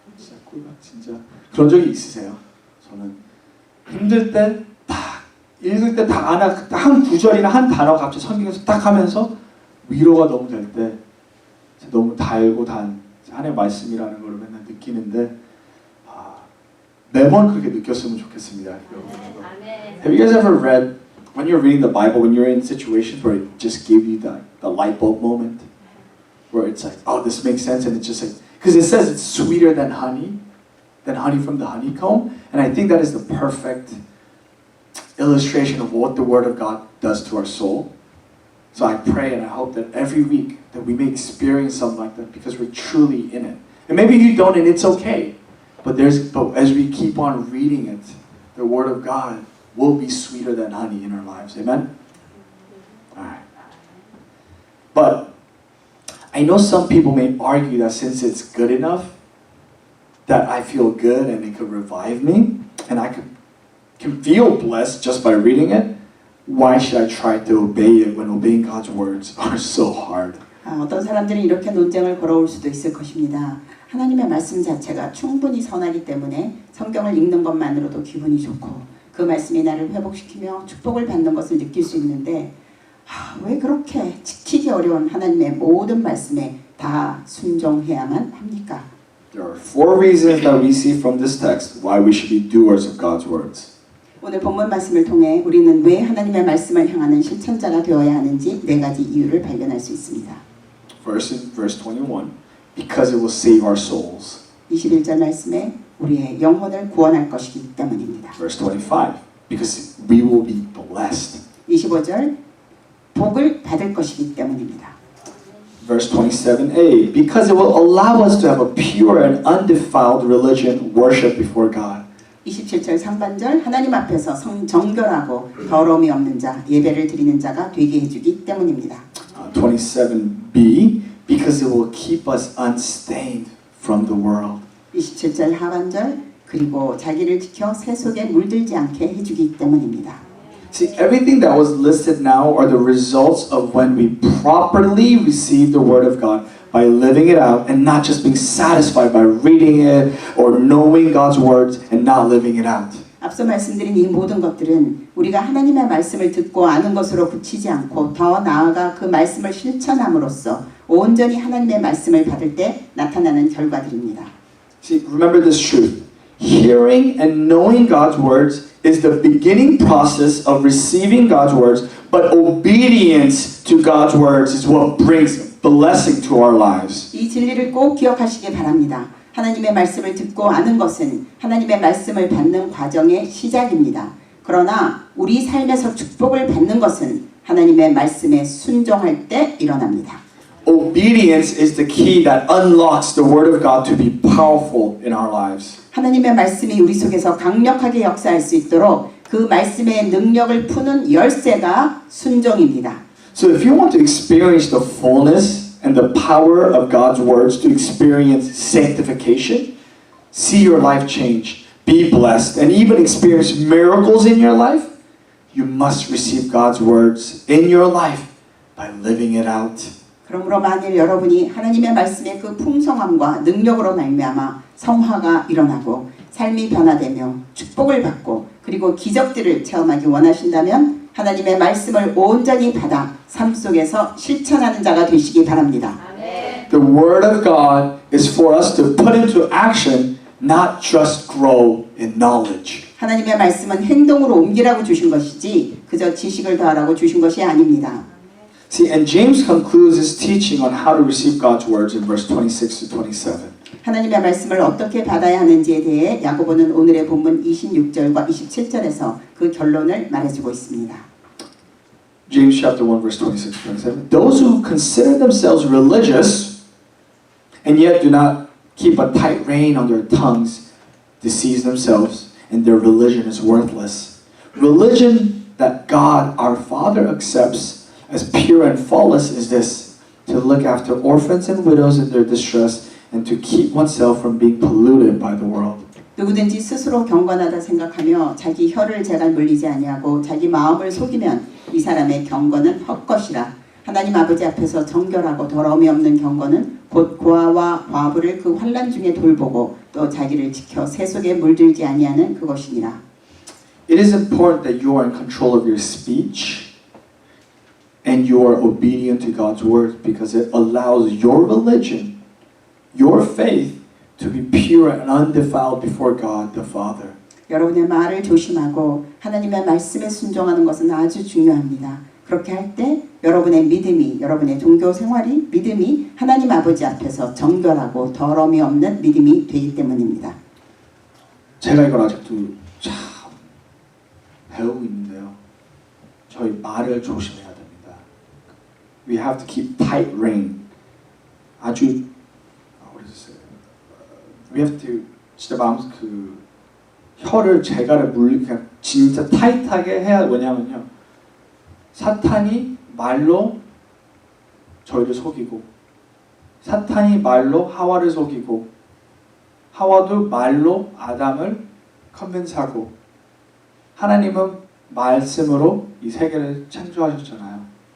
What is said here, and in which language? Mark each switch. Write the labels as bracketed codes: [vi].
[ko] 진짜 꿀맛 진짜 그런 적이 있으세요? 저는 힘들 때 딱 읽을 때 딱 한 구절이나 한 단어 갑자기 성경에서 딱 하면서 위로가 너무 될 때 너무 달고 단 하나님의 말씀이라는 걸 맨날 느끼는데 매번 그렇게 느꼈으면 좋겠습니다. [en] Have you guys ever read when you're reading the Bible when you're in situations where it just gives you the light bulb moment? Where it's like, oh, this makes sense, and it's just like, because it says it's sweeter than honey from the honeycomb, and I think that is the perfect illustration of what the Word of God does to our soul. So I pray and I hope that every week that we may experience something like that because we're truly in it. And maybe you don't, and it's okay. But as we keep on reading it, the Word of God will be sweeter than honey in our lives. Amen? All right. But I know some people may argue that since it's good enough, that I feel good and it could revive me, and I can feel blessed just by reading it, why should I try to obey it when obeying God's words are so hard? [ko] 어떤 사람들은 이렇게 논쟁을 걸어올 수도 있을 것입니다. 하나님의 말씀 자체가 충분히 선하기 때문에 성경을 읽는 것만으로도 기분이 좋고 그 말씀이 나를 회복시키며 축복을 받는 것을 느낄 수 있는데 왜 그렇게 지키기 어려운 하나님의 모든 말씀에 다 순종해야만 합니까? [en] There are 4 reasons that we see from this text why we should be doers of God's words. [ko] 오늘 본문 말씀을 통해 우리는 왜 하나님의 말씀을 향하는 실천자가 되어야 하는지 4가지 이유를 발견할 수 있습니다. [en] First in verse 21, because it will save our souls. [ko] 21절 말씀에 우리의 영혼을 구원할 것이기 때문입니다. [en] Verse 25, because we will be blessed. [ko] 25절 복을 받을 것이기 때문입니다. [en] Verse 27a, because it will allow us to have a pure and undefiled religion, worship before God. [ko] 27절 상반절 하나님 앞에서 정결하고 더러움이 없는 자, 예배를 드리는 자가 되게 해주기 때문입니다. [en] 27b, because it will keep us unstained from the world. [ko] 27절 하반절 그리고 자기를 지켜 새 속에 물들지 않게 해주기 때문입니다. [en] See, everything that was listed now are the results of when we properly receive the Word of God by living it out and not just being satisfied by reading it or knowing God's words and not living it out. [ko] 앞서 말씀드린 이 모든 것들은 우리가 하나님의 말씀을 듣고 아는 것으로 그치지 않고 더 나아가 그 말씀을 실천함으로써 온전히 하나님의 말씀을 받을 때 나타나는 결과들입니다. [en] See, remember this truth. Hearing and knowing God's words is the beginning process of receiving God's words, but obedience to God's words is what brings blessing to our lives. [ko] 이 진리를 꼭 기억하시기 바랍니다. 하나님의 말씀을 듣고 아는 것은 하나님의 말씀을 받는 과정의 시작입니다. 그러나 우리 삶에서 축복을 받는 것은 하나님의 말씀에 순종할 때 일어납니다. [en] Obedience is the key that unlocks the Word of God to be powerful in our lives. [ko] 하나님의 말씀이 우리 속에서 강력하게 역사할 수 있도록 그 말씀의 능력을 푸는 열쇠가 순종입니다. [en] So if you want to experience the fullness and the power of God's words to experience sanctification, see your life change, be blessed, and even experience miracles in your life, you must receive God's words in your life by living it out. [ko] 그러므로 만일 여러분이 하나님의 말씀의 그 풍성함과 능력으로 말미암아 성화가 일어나고 삶이 변화되며 축복을 받고 그리고 기적들을 체험하기 원하신다면 하나님의 말씀을 온전히 받아 삶 속에서 실천하는 자가 되시기 바랍니다. [en] The Word of God is for us to put into action, not just grow in knowledge. [ko] 하나님의 말씀은 행동으로 옮기라고 주신 것이지 그저 지식을 더하라고 주신 것이 아닙니다. [en] See, and James concludes his teaching on how to receive God's words in verse 26 to 27. [ko] 하나님의 말씀을 어떻게 받아야 하는지에 대해 야고보는 오늘의 본문 26절과 27절에서 그 결론을 말해주고 있습니다. [en] James chapter 1 verse 26 to 27. Those who consider themselves religious and yet do not keep a tight rein on their tongues deceive themselves and their religion is worthless. Religion that God our Father accepts as pure and faultless is this, to look after orphans and widows in their distress and to keep oneself from being polluted by the world. [ko] 누구든지 스스로 경건하다 생각하며 자기 혀를 제갈 물리지 아니하고 자기 마음을 속이면 이 사람의 경건은 헛것이라. 하나님 아버지 앞에서 정결하고 더러움이 없는 경건은 곧 고아와 과부를 그 환난 중에 돌보고 또 자기를 지켜 새 속에 물들지 아니하는 그것이니라. [en] It is important that you are in control of your speech and you are obedient to God's word because it allows your religion, your faith to be pure and undefiled before God the Father. [ko] 여러분의 말을 조심하고 하나님의 말씀에 순종하는 것은 아주 중요합니다. 그렇게 할 때 여러분의 믿음이, 여러분의 종교 생활이, 믿음이 하나님 아버지 앞에서 정결하고 더러움이 없는 믿음이 되기 때문입니다. 제가 이걸 아직도 참 배우고 있는데요. 저희 말을 조심해야 됩니다. [en] We have to keep tight rein. [ko] 아주 [en] We have to [ko] 진짜 마음 혀를 제갈에 그냥 진짜 타이트하게 해야. 왜냐면요, 사탄이 말로 저희를 속이고 사탄이 말로 하와를 속이고 하와도 말로 아담을 컨벤스하고 하나님은 말씀으로 이 세계를 창조하셨잖아요.